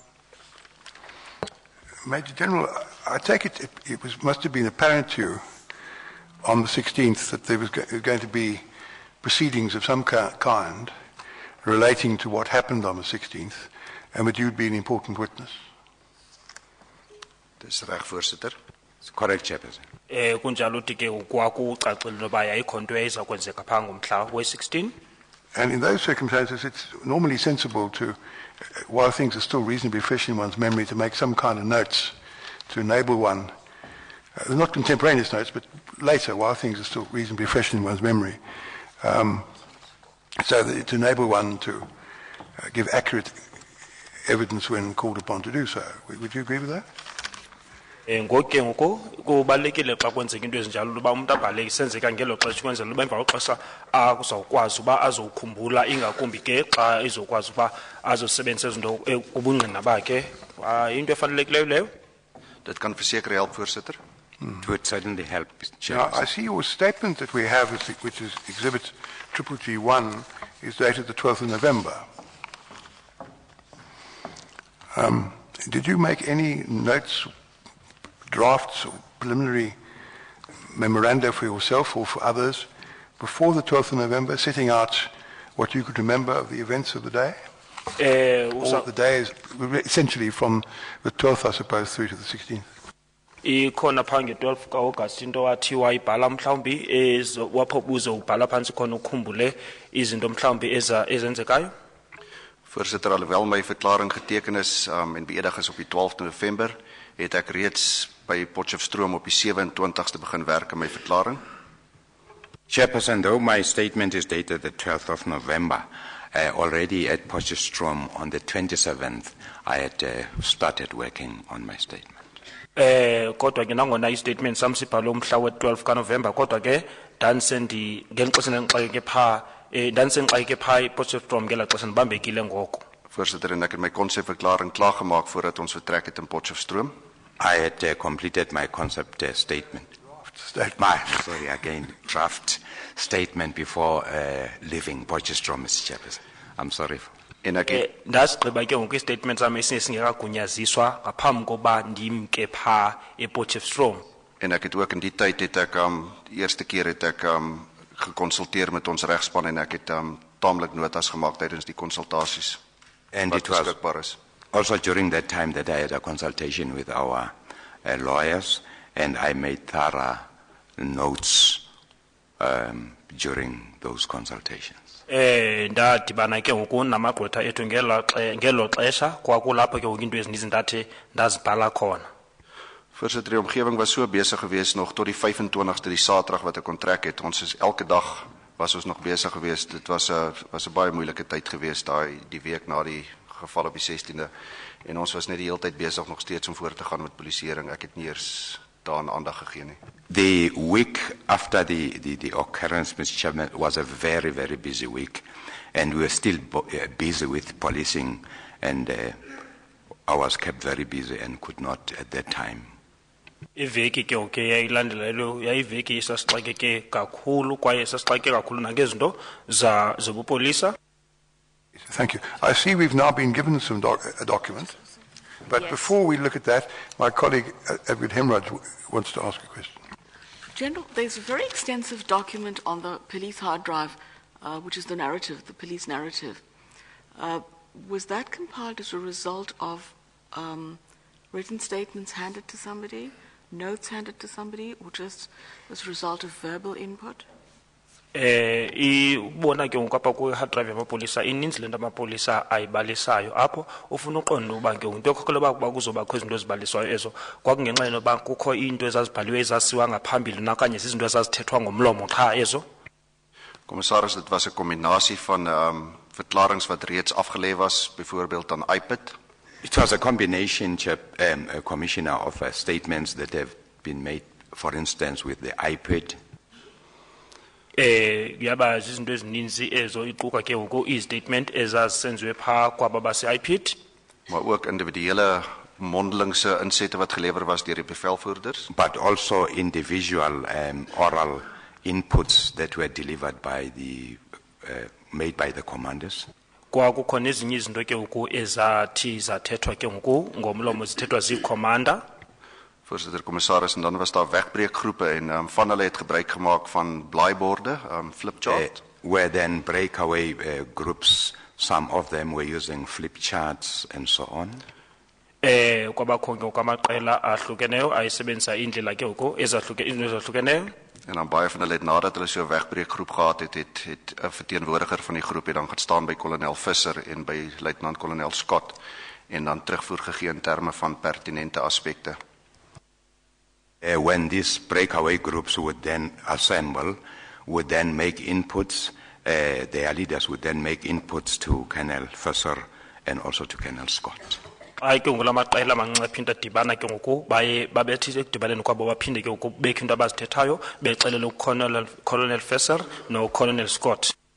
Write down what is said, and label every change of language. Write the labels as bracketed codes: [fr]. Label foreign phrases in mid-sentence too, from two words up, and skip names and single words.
[en] Major General, I take it must have been apparent to you on the 16th that there was going to be proceedings of some kind relating to what happened on the 16th, and that you'd be an important witness. [af] Dis reg, voorsitter. [en] It's correct, Chairperson. [xh] Kunjalo uthi ke kwakucacile noba yayikho nto eyiza kwenzeka phaa ngomhla we-16. [en] And in those circumstances, it's normally sensible to, while things are still reasonably fresh in one's memory, to make some kind of notes to enable one, not contemporaneous notes, but later, while things are still reasonably fresh in one's memory, so that to enable one to give accurate evidence when called upon to do so. Would you agree with that? [xh] Ngoku ke ngoku kubalulekile xa kwenzeka into ezinjalo uba umuntu abhale isenzeka ngelo xesha ukwenzela uba emva kwexesha azawukwazi uba azowukhumbula ingakumbi ke xa ezokwazi uba azosebenzisa izinto kubungqina bakhe. Into efanelekileyo leyo. [af] Dit kan verseker help, voorsitter. [en] It would certainly help, Mr. Now, Chairperson. I see your statement that we have, which is Exhibit G1, is dated the 12th of November. Did you make any notes, drafts, or preliminary memoranda for yourself or for others before the 12th of November, setting out what you could remember of the events of the day? Or the days, essentially from the 12th, I suppose, through to the 16th? [xh] Ikhona phange 12 kaAugust into wathi wayibhala mhlawumbi wapho buze ubhala phansi khona ukhumbule izinto mhlawumbi ezenzekayo. [af] Voorsitter, alhoewel my verklaring geteken is en beëdig is op die 12de November, het ek reeds by Potchefstroom op die 27ste begin werk aan my verklaring. [en] Chairperson, though my statement is dated the 12th of November, already at Potchefstroom on the 27th, I had started working on my statement. [xh] Kodwa ke nangona istatement sam sibhalwe umhla we-12 kaNovember kodwa ke ndandisendi ngelixesha ndixakeke phaa ndandisenixakeke phaa ePotchefstroom ngela xesha ndibambekile ngoko. [af] Voorsitter, en ek het my konsepverklaring klaargemaak voordat ons vertrek het in Potchefstroom. [en] I had completed my concept statement. Draft statement before leaving Potchefstroom, Mr. Chairperson. I'm sorry. [af] En ek het [xh] Ndasigqiba ke ngoku istatement sam esinye singekagunyaziswa ngaphambi koba ndimke phaa ePotchefstroom. [af] En ek het ook in die tyd het ek die eerste keer het ek gekonsulteer met ons regspan en ek het taamlik notas gemaak tydens die konsultasies. [en] And it was also during that time that I had a consultation with our lawyers, and I made thorough notes during those consultations. [xh] Ndadibana ke ngoku namagqwetha ethu ngelo xesha kwakulapho ke ngoku into ezininzi ndathi ndazibhala khona. [af] Voorsitter, die omgewing was so besig geweest nog tot die 25ste, die Saterdag wat ek kontrak het. Ons is elke dag was ons nog besig geweest. Dit was 'n baie moeilike tyd geweest die week na die geval op die 16de. En ons was net die hele tyd besig nog steeds om voort te gaan met polisieering. Ek het nie eers daaraan aandag gegee nie. [en] The week after the occurrence, Mr. Chairman, was a very, very busy week, and we were still busy with policing, and I was kept very busy and could not at that time. [xh] Iveki ke ngoku yayilandelayo yayiveki esasixakeke kakhulu kwaye sasixakeke kakhulu nangezinto zobupolisa. [en] Thank you. I see we've now been given some a document, but before we look at that, my colleague Edward Hemraj wants to ask a question. General, there's a very extensive document on the police hard drive, which is the narrative, the police narrative. Was that compiled as a result of written statements handed to somebody, notes handed to somebody, or just as a result of verbal input? [xh] Ibona ke ngoku apha kwi- [en] hard drive [xh] yamapolisa ininzi le nto amapolisa ayibalisayo apho ufuna uqonda uba ke into ekhokhela uba kuzobakho izinto ezibaliswayo ezo kwakungenxa yoba kukho iinto ezazibhaliwe ezasiwa ngaphambili nakanye zizinto ezazithethwa ngomlomo qha ezo. [af] Commissaris, dit was 'n kombinasie van verklarings wat reeds afgelê was, byvoorbeeld aan iPad. [en] It was a combination, Commissioner, of statements that have been made, for instance, with the iPad. [xh] Yaba zizinto ezininzi ezo iquka ke ngoku i-statement ezazisenziwe phaa kwaba base-iPad. [af] Maar ook individuele mondelingse insette wat gelewer was deur die bevelvoerders. [en] But also individual oral inputs that were delivered by made by the commanders. [xh] Kwakukho nezinye izinto ke ngoku ezathi zathethwa ke ngoku ngomlomo zithethwa ziikhomanda. [af] Voorsitter, commissaris, en dan was daar wegbreekgroepe en van hulle het gebruik gemaak van blaaiborde, flipchart. [en] Were then breakaway groups, some of them were using flip charts and so on. [xh] Kwabakho ke ngoku amaqela ahlukeneyo ayisebenzisa indlela ke ngoku ezahlukeneyo. [af] En dan baie van hulle het nadat hulle so 'n wegbreekgroep gehad het 'n verteenwoordiger van die groep het dan gaan staan by kolonel Visser en by luitenant-kolonel Scott en dan terugvoer gegee in terme van pertinente aspekte. [en] When these breakaway groups would then assemble, would then make inputs, their leaders would then make inputs to Colonel Visser and also to Colonel Scott. [xh] Ay ke ngoku lamaqela amancinci aphinda dibana ke ngoku baye babethi ekudibaneni kwabo baphinde ke ngoku bekho into abazithethayo bexelele uColonel Fesser noColonel Scott.